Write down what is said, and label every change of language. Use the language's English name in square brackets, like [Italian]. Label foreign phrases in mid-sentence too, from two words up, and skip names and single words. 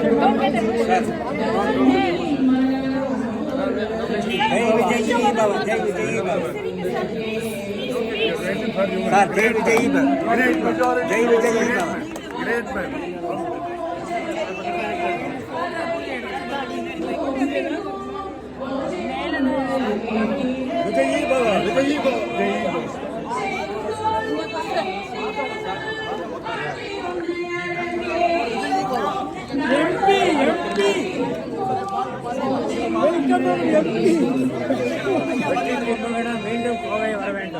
[English] Don't get emotional. [Hindi] जय विजयी भव जय विजयी भव सर जय विजयी भव जय विजयी भव विजयी भव विजयी भव [Tamil] மீண்டும் கோவை வர வேண்டும்